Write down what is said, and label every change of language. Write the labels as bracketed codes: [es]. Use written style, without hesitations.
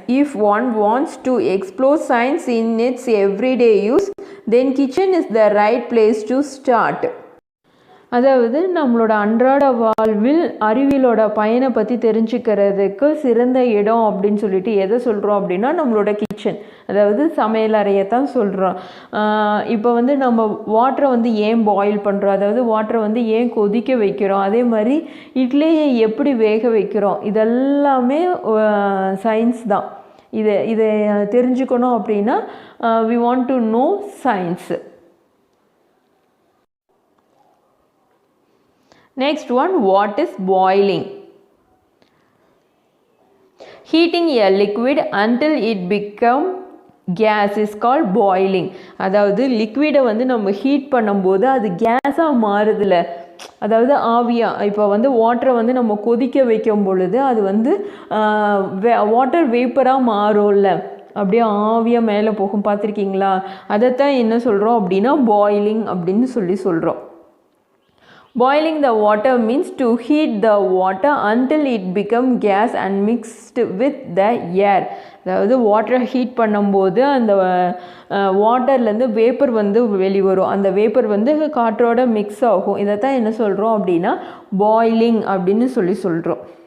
[en] If one wants to explore science in its everyday use, then kitchen is the right place to start. [ta] அதாவது நம்மளோட அன்றாட வாழ்வில் அறிவியலோட பயனை பற்றி தெரிஞ்சுக்கிறதுக்கு சிறந்த இடம் அப்படின்னு சொல்லிட்டு எதை சொல்கிறோம் அப்படின்னா நம்மளோட கிச்சன், அதாவது சமையல் அறையை தான் சொல்கிறோம். இப்போ வந்து நம்ம வாட்டரை வந்து ஏன் பாயில் பண்ணுறோம், அதாவது வாட்டரை வந்து ஏன் கொதிக்க வைக்கிறோம், அதே மாதிரி இட்லியை எப்படி வேக வைக்கிறோம், இதெல்லாமே சயின்ஸ் தான். இதை தெரிஞ்சுக்கணும் அப்படின்னா [en] we want to know science. Next one, what is boiling? Heating a liquid until it become gas is called boiling. [ta] அதாவது லிக்விடை வந்து நம்ம ஹீட் பண்ணும்போது அது கேஸாக மாறுதில்ல, அதாவது ஆவியாக. இப்போ வந்து வாட்டரை வந்து நம்ம கொதிக்க வைக்கும் பொழுது அது வந்து வாட்டர் வேப்பராக மாறும்ல, அப்படியே ஆவியாக மேலே போகும், பார்த்துருக்கீங்களா? அதைத்தான் என்ன சொல்கிறோம் அப்படின்னா பாயிலிங் அப்படின்னு சொல்கிறோம். [en] Boiling the water means to heat the water until it become gas and mixed with the air. [ta] அதாவது வாட்டரை ஹீட் பண்ணும்போது அந்த வாட்டர்லேருந்து வேப்பர் வந்து வெளிவரும், அந்த வேப்பர் வந்து காற்றோட மிக்ஸ் ஆகும். இதைத்தான் என்ன சொல்கிறோம் அப்படின்னா பாயிலிங் அப்படின்னு சொல்கிறோம்.